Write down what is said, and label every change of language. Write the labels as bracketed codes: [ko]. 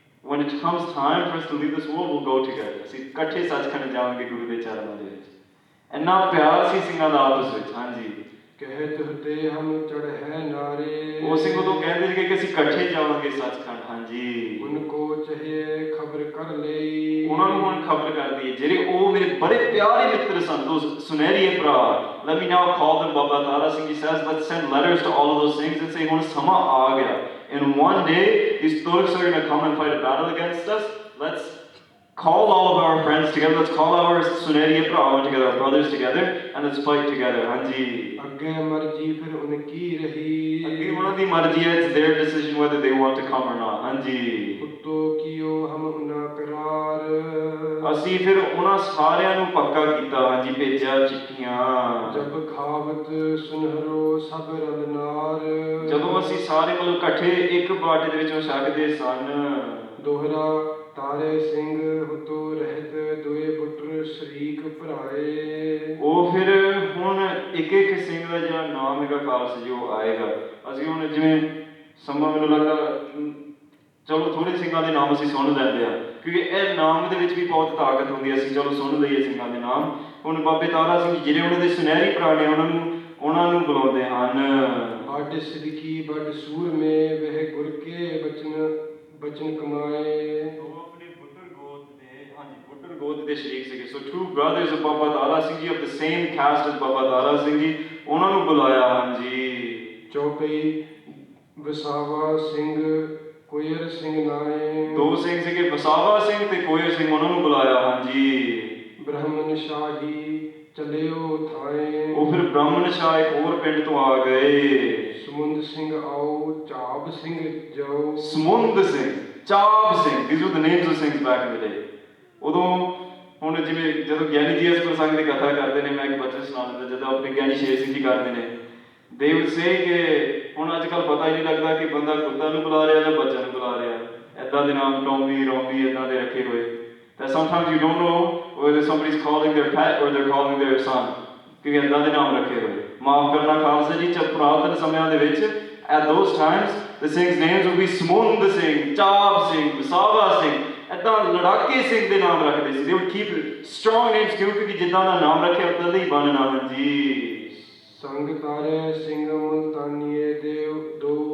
[en] when it comes time for us to leave this world we'll go together [pa] ਅਸੀਂ ਇਕੱਠੇ ਸੱਚਖੰਡ ਜਾਵਾਂਗੇ ਗੁਰੂ ਦੇ ਚਰਨਾਂ ਦੇ ਵਿੱਚ ਇੰਨਾ ਪਿਆਰ ਸੀ ਸਿੰਘਾਂ ਦਾ ਆਪਸ ਵਿੱਚ ਹਾਂਜੀ ਕਹਿਤ ਹੁੰਦੇ ਹਮ ਚੜ੍ਹੈ ਨਾਰੇ ਉਹ ਸਿੰਘ ਉਦੋਂ ਕਹਿੰਦੇ ਸੀ ਕਿ ਅਸੀਂ ਇਕੱਠੇ ਜਾਵਾਂਗੇ ਸੱਚਖੰਡ ਹਾਂਜੀ ਉਨਕੋ ਚਾਹੀਏ ਖਬਰ ਕਰ ਲਈ ਉਹਨਾਂ ਨੂੰ ਹੁਣ ਖਬਰ ਕਰਦੀ ਹੈ ਜਿਹੜੇ ਉਹ ਮੇਰੇ ਬੜੇ ਪਿਆਰੇ ਮਿੱਤਰ ਸਨ ਦੋ ਸੁਨਹਿਰੀ ਭਰਾ [en] let me now call them Baba Tara Singh ji says let's send letters to all of those things and say [pa] ਹੁਣ ਸਮਾਂ ਆ ਗਿਆ [en] and one day these Turks are going to come and fight a battle against us let's call all of our friends together let's call our ਸੁਨਹਿਰੀ ਭਰਾ together our brothers together and let's fight together ਹਾਂਜੀ [pa] ਅੱਗੇ ਮਰਜ਼ੀ ਫਿਰ ਉਨਕੀ ਰਹੀ ਅੱਗੇ ਉਹਨਾਂ ਦੀ ਮਰਜ਼ੀ ਹੈ [en] it's their decision whether they want to come or not [pa] ਹਾਂਜੀ ਉਤੋ ਕੀਓ ਹਮ ਉਨਾ ਕਰਾਰ ਅਸੀਂ ਫਿਰ ਉਹਨਾਂ ਸਾਰਿਆਂ ਨੂੰ ਪੱਕਾ ਕੀਤਾ ਹਾਂਜੀ ਭੇਜਿਆ ਚਿੱਠੀਆਂ ਜਬ ਖਾਵਤ ਸੁਨਹਰੋ ਸਭ ਰਲ ਨਾਰ ਜਦੋਂ ਅਸੀਂ ਸਾਰੇ ਮਤਲਬ ਇਕੱਠੇ ਇੱਕ ਬਾਟੇ ਦੇ ਵਿੱਚੋਂ ਛਕਦੇ ਸਨ ਦੋਹਰਾ ਤਾਰੇ ਸਿੰਘ ਹੁਤੋ ਰਹਿਤ ਦੋਏ ਪੁੱਤਰ ਸ਼ਰੀਕ ਭਰਾਏ ਉਹ ਫਿਰ ਹੁਣ ਇੱਕ ਇੱਕ ਸਿੰਘ ਦਾ ਜਿਹੜਾ ਨਾਮ ਹੈਗਾ ਖਾਲਸਾ ਜੀ ਉਹ ਆਏਗਾ ਅਸੀਂ ਹੁਣ ਜਿਵੇਂ ਸਮਾਂ ਮੈਨੂੰ ਲੱਗਦਾ ਚਲੋ ਥੋੜੇ ਸਿੰਘਾਂ ਦੇ ਨਾਮ ਅਸੀਂ ਸੁਣ ਲੈਂਦੇ ਆ ਕਿਉਂਕਿ ਇਹ ਨਾਮ ਦੇ ਵਿੱਚ ਵੀ ਬਹੁਤ ਤਾਕਤ ਹੁੰਦੀ ਹੈ ਅਸੀਂ ਚਲੋ ਸੁਣ ਲਈਏ ਸਿੰਘਾਂ ਦੇ ਨਾਮ ਹੁਣ ਬਾਬੇ ਤਾਰਾ ਸਿੰਘ ਜਿਹੜੇ ਉਹਨਾਂ ਦੇ ਸੁਨਹਿਰੀ ਭਰਾ ਨੇ ਉਹਨਾਂ ਨੂੰ ਉਹਨਾਂ ਨੂੰ ਬੁਲਾਉਂਦੇ ਹਨ। [hi] बड़ सिदकी बड़ सूर में वह गुर के बचन कमाए। [pa] ਉਹ ਆਪਣੇ ਬੁੱਢਰ ਗੋਤ ਦੇ ਸ਼ਰੀਕ ਸੀਗੇ। ਸੋ [en] two brothers of [pa] Baba Tara Singh ji [en] of the same caste as [pa] ਬਾਬਾ ਤਾਰਾ ਸਿੰਘ ਜੀ, ਉਹਨਾਂ ਨੂੰ ਬੁਲਾਇਆ। ਹਾਂਜੀ। ਚੌਪਈ ਵਸਾਵਾ ਸਿੰਘ ਕੋਇਰ ਸਿੰਘ ਨਾਏ। ਦੋ ਸਿੰਘ ਸੀਗੇ, ਵਸਾਵਾ ਸਿੰਘ ਤੇ ਕੋਇਰ ਸਿੰਘ, ਉਹਨਾਂ ਨੂੰ ਬੁਲਾਇਆ। ਹਾਂਜੀ। ਬ੍ਰਾਹਮਣ ਸ਼ਾਹੀ ਚਲਿਓ ਥਾਏ। ਉਹ ਫਿਰ ਬ੍ਰਾਹਮਣ ਸ਼ਾਹ ਇੱਕ ਹੋਰ ਪਿੰਡ ਤੋਂ ਆ ਗਏ। ਸਮੁੰਦ ਸਿੰਘ ਆਓ, ਚਾਬ ਸਿੰਘ ਜਾਓ। [en] Samund Singh, Chab Singh, these were the names of things back in the day. [pa] ਉਦੋਂ ਹੁਣ ਜਿਵੇਂ ਜਦੋਂ ਗਿਆਨੀ ਜੀ ਇਸ ਪ੍ਰਸੰਗ ਦੀ ਕਥਾ ਕਰਦੇ ਨੇ, ਮੈਂ ਇੱਕ ਬਚਨ ਸੁਣਾ ਦਿੰਦਾ, ਜਦੋਂ ਆਪਣੇ ਗਿਆਨੀ ਸ਼ੇਰ ਸਿੰਘ ਜੀ ਕਰਦੇ ਨੇ, [en] they would say [pa] ਕਿ ਹੁਣ ਅੱਜ ਕੱਲ੍ਹ ਪਤਾ ਹੀ ਨਹੀਂ ਲੱਗਦਾ ਕਿ ਬੰਦਾ ਕੁੱਤਾ ਨੂੰ ਬੁਲਾ ਰਿਹਾ ਜਾਂ ਬੱਚਾ ਨੂੰ ਬੁਲਾ ਰਿਹਾ। ਇੱਦਾਂ ਦੇ ਨਾਮ ਟੋਮੀ ਰੋਮੀ ਇੱਦਾਂ ਦੇ ਰੱਖੇ ਹੋਏ। [en] That sometimes you don't know whether somebody's calling their pet or they're calling their son, [pa] ਕਿਉਂਕਿ ਇੱਦਾਂ ਦੇ ਨਾਮ ਰੱਖੇ ਹੋਏ। ਮਾਫ ਕਰਨਾ ਖਾਲਸਾ ਜੀ, ਪੁਰਾਤਨ ਸਮਿਆਂ ਦੇ ਵਿੱਚ [en] at those times the Singh's names would be [pa] ਸਮੁੰਦ Singh, ਚਾਬ Singh, ਵਸਾਵਾ Singh, ਇੱਦਾਂ ਲੜਾਕੇ ਸਿੰਘ ਦੇ ਨਾਮ ਰੱਖਦੇ ਸੀ। [en] They would keep strong names [pa] ਕਿਉਂਕਿ ਜਿੱਦਾਂ ਦਾ ਨਾਮ ਰੱਖਿਆ ਉੱਦਾਂ ਦਾ ਹੀ ਬਣਨਾ। ਹਾਂਜੀ। ਸੰਗ ਤਾਰੇ ਸਿੰਘ ਮੁਲਤਾਨੀਏ ਦੇਵ ਦੋ।